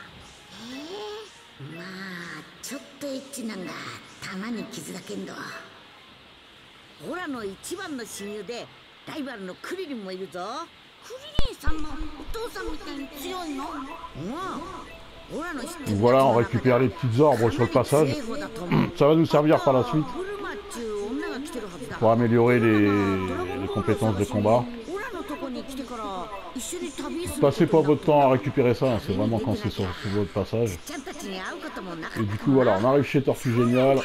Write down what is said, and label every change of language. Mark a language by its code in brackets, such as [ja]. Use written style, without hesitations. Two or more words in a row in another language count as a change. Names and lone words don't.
[ja] まあちょっとエッチなんが玉に傷だけんど。オラの一番の親友でライバルのクリリンもいるぞ。クリリンさんもお父さんみたいに強いの？オラの知って [fr] Donc voilà, on récupère les petites orbres sur le passage. Ça va nous servir par la suite pour améliorer les compétences de combat. Passez pas votre temps à récupérer ça, hein, c'est vraiment quand c'est sur votre passage. Et du coup voilà, on arrive chez Tortue Géniale.